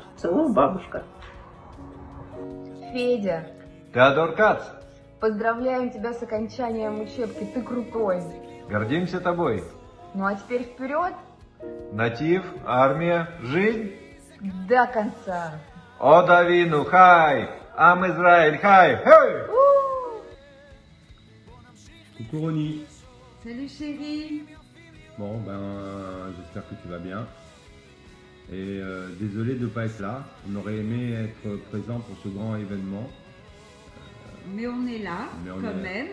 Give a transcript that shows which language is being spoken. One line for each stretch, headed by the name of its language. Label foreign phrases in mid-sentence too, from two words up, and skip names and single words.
Russian: Целую, бабушка. Федя, Теодор Кац, поздравляем тебя с окончанием учебки, ты крутой. гордимся тобой. Ну а теперь вперед Натив, армия, жизнь. до конца.
Hebrew: עוד אבינו חי! עם ישראל חי! היי!
French: Coucou Ronnie. Salut chérie. Bon, j'espère que tu vas bien. Et désolé de ne pas être là. On aurait aimé être présent pour ce grand événement. Mais on est là, quand même.